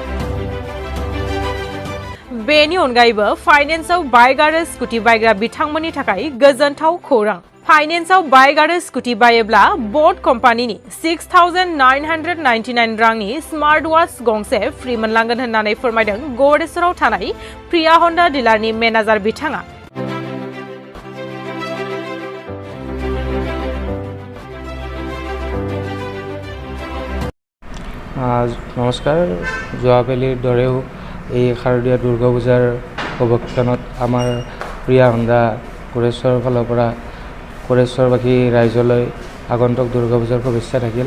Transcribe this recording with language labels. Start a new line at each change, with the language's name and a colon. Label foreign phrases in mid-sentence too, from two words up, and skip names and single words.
Bodo: बेनि अनगायैबो फाइनेन्सआव बाइक आरो स्कुटि बायग्रा बिथांमोननि थाखाय गोजोनथाव खौरां। फाइनेन्सआव बाइक आरो स्कुटि बायोब्ला बट कम्पानिनि 6,999 रांनि
English: smart watch
Bodo: गंसे फ्रि मोनलांगोन होननानै फोरमायदों गौरेसराव थानाय प्रिया हन्डा डिलारनि मेनेजार बिथाङा।
Assamese: নমস্কাৰ। যোৱাকালিৰ দৰেও এই শাৰদীয় দুৰ্গা পূজাৰ উপলক্ষত আমাৰ প্ৰিয়া হণ্ডা গৌৰেশ্বৰৰ ফালৰ পৰা গৌৰেশ্বৰবাসী ৰাইজলৈ আগন্তুক দুৰ্গা পূজাৰ শুভেচ্ছা থাকিল।